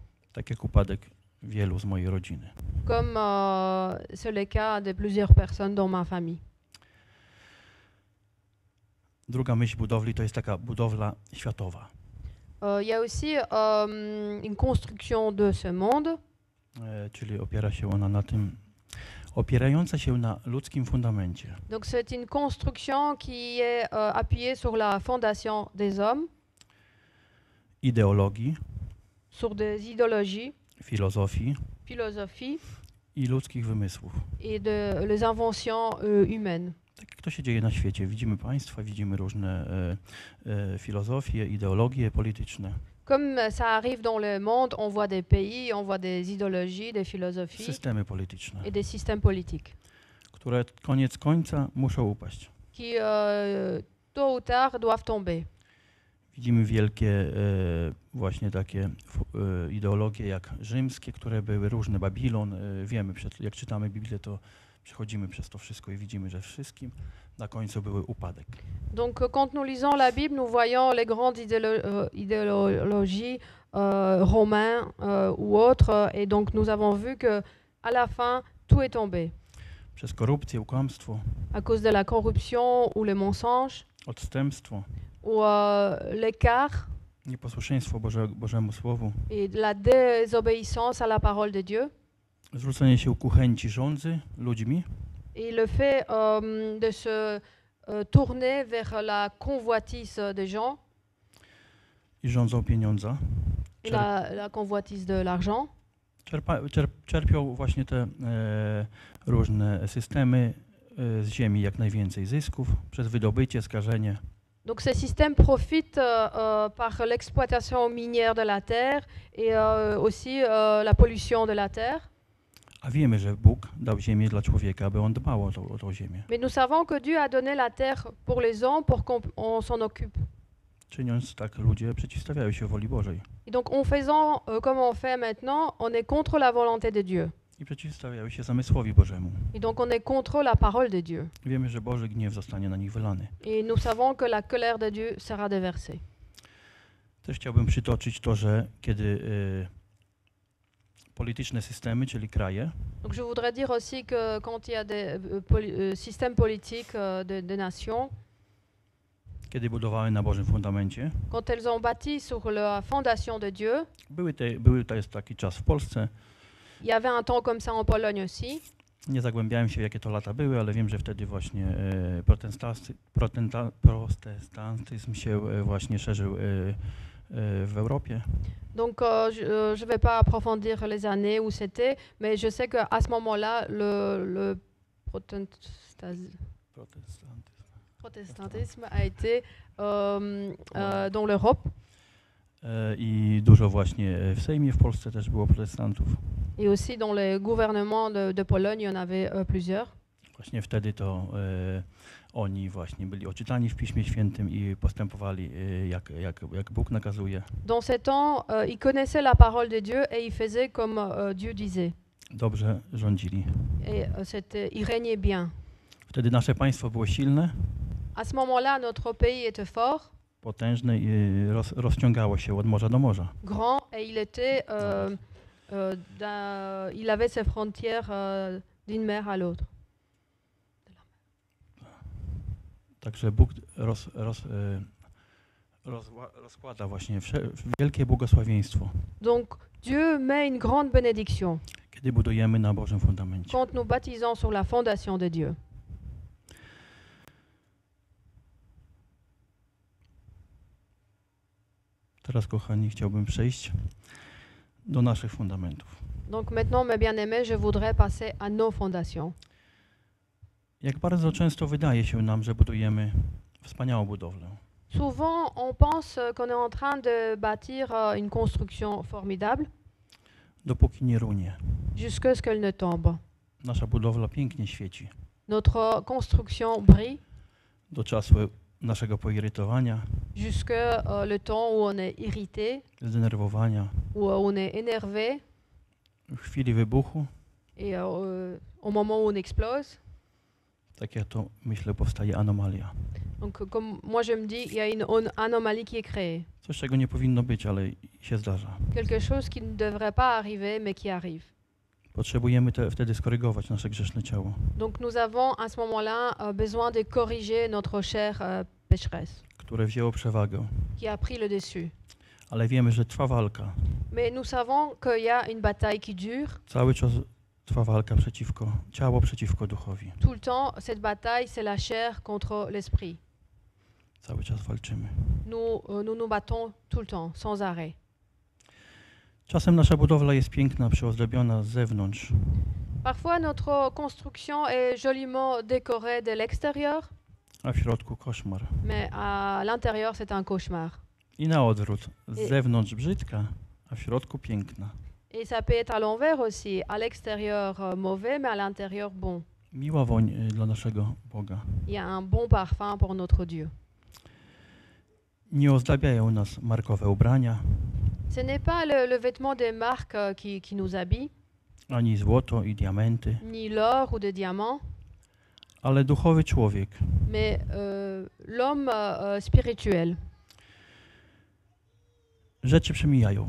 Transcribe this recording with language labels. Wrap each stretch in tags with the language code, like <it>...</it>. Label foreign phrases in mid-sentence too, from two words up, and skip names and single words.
<pl>Tak jak upadek wielu z mojej rodziny.</pl> <fr>Comme c'est le cas de plusieurs personnes dans ma famille.</fr> <pl>Druga myśl budowli to jest taka budowla światowa.</pl> <fr>Il y a aussi une construction de ce monde,</fr> <pl>Czyli opiera się ona na tym, opierająca się na ludzkim fundamencie.</pl> <fr>donc c'est une construction qui est appuyée sur la fondation des hommes,</fr> <pl>Ideologii,</pl> <fr>sur des idéologies,</fr> <pl>filozofii</pl> <fr>philosophie</fr> <pl>i ludzkich wymysłów.</pl> <fr>et de les inventions humaines.</fr> <pl>Tak jak to się dzieje na świecie. Widzimy państwa, widzimy różne filozofie, ideologie polityczne,</pl> <fr>Comme ça arrive dans le monde, on voit des pays, on voit des idéologies, des philosophies</fr> <pl>systemy polityczne,</pl> <fr>et des systèmes politiques</fr> <pl>które koniec końca muszą upaść.</pl> <fr>qui, tôt ou tard, doivent tomber.</fr> <pl>Widzimy wielkie właśnie takie ideologie jak rzymskie, które były różne, Babilon. Wiemy, jak czytamy Biblię, to przechodzimy przez to wszystko i widzimy, że wszystkim na końcu były upadek.</pl> <fr>Donc, quand nous lisons la Bible, nous voyons les grandes idéologies romaines ou autres, et donc nous avons vu que à la fin, tout est tombé</fr> <pl>Przez korupcję, kłamstwo,</pl> <fr>à cause de la corruption ou le mensonge</fr> <pl>odstępstwo,</pl> <fr>ou l'écart</fr> <pl>nieposłuszeństwo Bożemu Słowu,</pl> <fr>et de la désobéissance à la parole de Dieu,</fr> <pl>zwrócenie się ku chęci rządzy ludźmi,</pl> <fr>et le fait de se tourner vers la convoitise des gens</fr> <pl>i rządzą pieniądza.</pl> <fr>et la convoitise de l'argent.</fr> <pl>Czerpią właśnie te różne systemy z ziemi jak najwięcej zysków przez wydobycie, skażenie.</pl> <fr>Donc ces systèmes profitent par l'exploitation minière de la terre et aussi la pollution de la terre.</fr> <pl>A wiemy, że Bóg dał ziemię dla człowieka, aby on dbał o tą ziemię.</pl> <fr>Mais nous savons que Dieu a donné la terre pour les hommes pour qu'on s'en occupe.</fr> <pl>Czyniąc tak, ludzie przeciwstawiają się woli Bożej</pl> <fr>Et donc en faisant comme on fait maintenant, on est contre la volonté de Dieu.</fr> <pl>i przeciwstawiają się zamysłowi Bożemu.</pl> <fr>Et donc on est contre la parole de Dieu.</fr> <pl>Wiemy, że Boży gniew zostanie na nich wylany.</pl> <fr>Et nous savons que la colère de Dieu sera déversée.</fr> <pl>Też chciałbym przytoczyć to, że kiedy polityczne systemy, czyli kraje,</pl> <fr>Donc je voudrais dire aussi que quand il y a des systèmes politiques de nations,</fr> <pl>kiedy budowały na Bożym fundamencie,</pl> <fr>quand elles ont bâti sur la fondation de Dieu,</fr> <pl>to jest taki czas w Polsce.</pl> <fr>il y avait un temps comme ça en Pologne aussi.</fr> <pl>Nie zagłębiałem się, jakie to lata były, ale wiem, że wtedy właśnie protestantyzm się właśnie szerzył w Europie.</pl> <fr>Donc je ne vais pas approfondir les années où c'était, mais je sais qu'à ce moment-là, le protestantisme a été dans l'Europe.</fr> <pl>I dużo właśnie w Sejmie w Polsce też było protestantów.</pl> <fr>Et aussi dans les gouvernements de Pologne, il y en avait plusieurs.</fr> <pl>Właśnie wtedy to oni właśnie byli oczytani w Piśmie Świętym i postępowali jak Bóg nakazuje.</pl> <fr>Dans ces temps, ils connaissaient la parole de Dieu et ils faisaient comme Dieu disait.</fr> <pl>Dobrze rządzili.</pl> <fr>Et ils régnaient bien.</fr> <pl>Wtedy nasze państwo było silne,</pl> <fr>À ce moment-là, notre pays était fort,</fr> <pl>potężne i rozciągało się od morza do morza.</pl> <fr>grand, et il était, il avait ses frontières d'une mer à l'autre.</fr> <pl>Także Bóg rozkłada właśnie wielkie błogosławieństwo,</pl> <fr>Donc Dieu met une grande bénédiction</fr> <pl>kiedy budujemy na Bożym fundamencie.</pl> <fr>quand nous baptisons sur la fondation de Dieu.</fr> <pl>Teraz, kochani, chciałbym przejść do naszych fundamentów.</pl> <fr>Donc maintenant, mes bien-aimés, je voudrais passer à nos fondations.</fr> <pl>Jak bardzo często wydaje się nam, że budujemy wspaniałą budowlę.</pl> <fr>Souvent, on pense qu'on est en train de bâtir une construction formidable</fr> <pl>Dopóki nie runie.</pl> <fr>jusqu'à ce qu'elle ne tombe.</fr> <pl>Nasza budowla pięknie świeci.</pl> <fr>Notre construction brille</fr> <pl>Do czasu naszego poirytowania,</pl> <fr>jusqu'à le temps où on est irrité,</fr> <pl>zdenerwowania,</pl> <fr>où on est énervé,</fr> <pl>w chwili wybuchu,</pl> <fr>et au moment où on explose.</fr> <pl>tak ja to myślę, powstaje anomalia.</pl> <fr>Donc, comme moi je me dis, il y a une anomalie qui est créée.</fr> <pl>Coś, czego nie powinno być, ale się zdarza.</pl> <fr>Quelque chose qui ne devrait pas arriver, mais qui arrive.</fr> <pl>Potrzebujemy wtedy skorygować nasze grzeszne ciało.</pl> <fr>Donc nous avons à ce moment-là besoin de corriger notre chair pécheresse,</fr> <pl>Które wzięło przewagę.</pl> <fr>qui a pris le dessus.</fr> <pl>Ale wiemy, że trwa walka.</pl> <fr>Mais nous savons qu'il y a une bataille qui dure.</fr> <pl>Cały czas trwa walka ciało przeciwko duchowi.</pl> <fr>Tout le temps, cette bataille, c'est la chair contre l'esprit.</fr> <pl>Cały czas walczymy.</pl> <fr>Nous battons tout le temps, sans arrêt.</fr> <pl>Czasem nasza budowla jest piękna, przyozdobiona z zewnątrz.</pl> <fr>Parfois, notre construction est joliment décorée de l'extérieur,</fr> <pl>a w środku koszmar.</pl> <fr>mais à l'intérieur, c'est un cauchemar.</fr> <pl>I na odwrót. Z I- zewnątrz brzydka, a w środku piękna.</pl> <fr>Et ça peut être à l'envers aussi, à l'extérieur mauvais, mais à l'intérieur bon.</fr> <pl>Miła woń dla naszego Boga.</pl> <fr>Il y a un bon parfum pour notre Dieu.</fr> <pl>Nie ozdabiają nas markowe ubrania,</pl> <fr>Ce n'est pas le vêtement des marques qui nous habille,</fr> <pl>ani złoto i diamenty,</pl> <fr>ni l'or ou des diamants,</fr> <pl>ale duchowy człowiek</pl> <fr>mais l'homme spirituel.</fr> <pl>rzeczy przemijają,</pl>